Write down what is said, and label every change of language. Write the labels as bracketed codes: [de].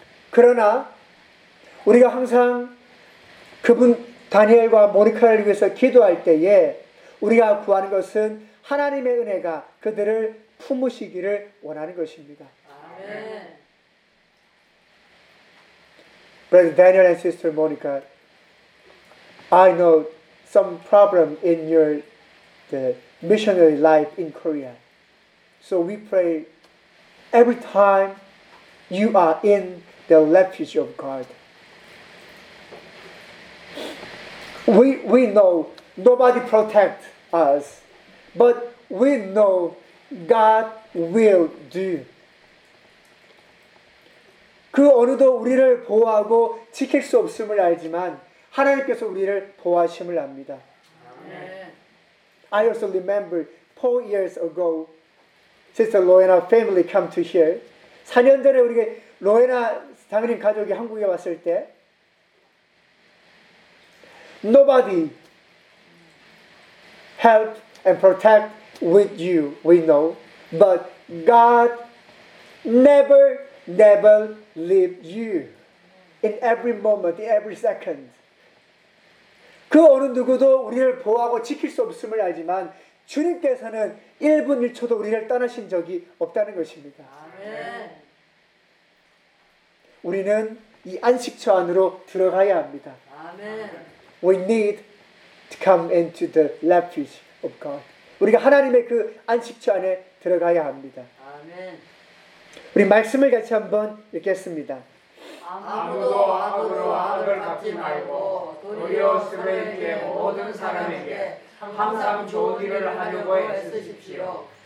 [ko] 그러나 우리가 항상 그분 다니엘과 모니카를 위해서 기도할 때에 우리가 구하는 것은 하나님의 은혜가 그들을 품으시기를 원하는 것입니다. 아멘. [en] Brother Daniel and Sister Monica, I know some problem in your the missionary life in Korea. So we pray every time you are in the refuge of God. We know nobody protect us, but we know God will do. [ko] 그 어느도 우리를 보호하고 지킬 수 없음을 알지만 하나님께서 우리를 보호하심을 압니다. [en] Amen. I also remember 4 years ago, Sister Loena family come to here. [ko] 4년 전에 우리가 로에나 장인 가족이 한국에 왔을 때 [en] Nobody help and protect with you, we know. But God never, never leave you in every moment, in every second. [ko] 그 어느 누구도 우리를 보호하고 지킬 수 없음을 알지만 주님께서는 1분 1초도 우리를 떠나신 적이 없다는 것입니다. 아멘. 우리는 이 안식처 안으로 들어가야 합니다. 아멘. [en] We need to come into the refuge of God. [ko] 우리가 하나님의 그 안식처 안에 들어가야 합니다. 아멘. 우리 말씀을 같이 한번 읽겠습니다. 아무도 악으로 악을 갚지 말고 도리어 스스로에게 모든 사람에게 항상 좋은 일을 하려고 애쓰십시오.